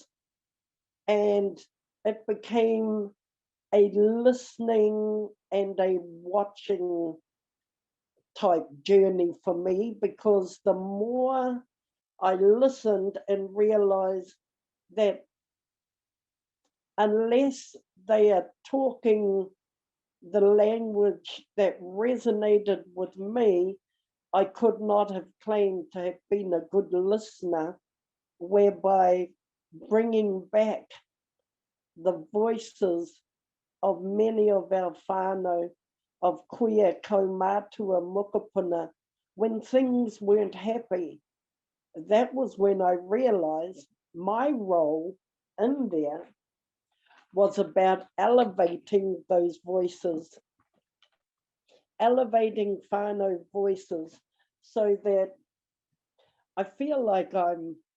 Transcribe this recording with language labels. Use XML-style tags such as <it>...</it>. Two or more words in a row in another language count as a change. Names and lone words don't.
<en>And it became a listening and a watching type journey for me, because the more I listened and realized that unless they are talking the language that resonated with me, I could not have claimed to have been a good listener, whereby bringing back the voices of many of our whānau</en> <mi>of kuia kaumātua mokopuna,</mi> <en>when things weren't happy, that was when I realized my role in there was about elevating those voices, elevating whānau voices, so that I feel like I'm</en>